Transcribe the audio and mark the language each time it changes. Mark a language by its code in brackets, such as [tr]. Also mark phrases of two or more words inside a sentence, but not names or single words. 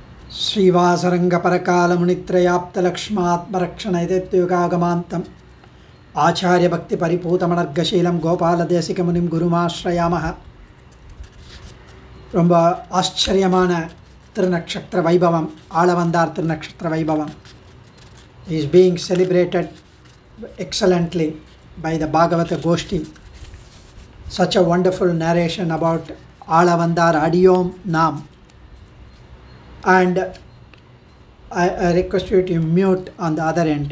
[sa] श्रीवासरंगपरकालमुनित्रयाप्तलक्ष्मात्मरक्षणैतेत्युगागमान्तम् आचार्यभक्तिपरिपूतमनर्गशीलं गोपालदेशिकमुनिं गुरुमाश्रयामः. [ta] ரொம்ப ஆச்சரியமான திருநக்ஷத்திர வைபவம், ஆளவந்தார் திருநக்ஷத்திர வைபவம் [en] is being celebrated excellently by the Bhagavata Goshti. Such a wonderful narration about Alavandar [ta] அடியோம் நாம். [en] And I request you to mute on the other end.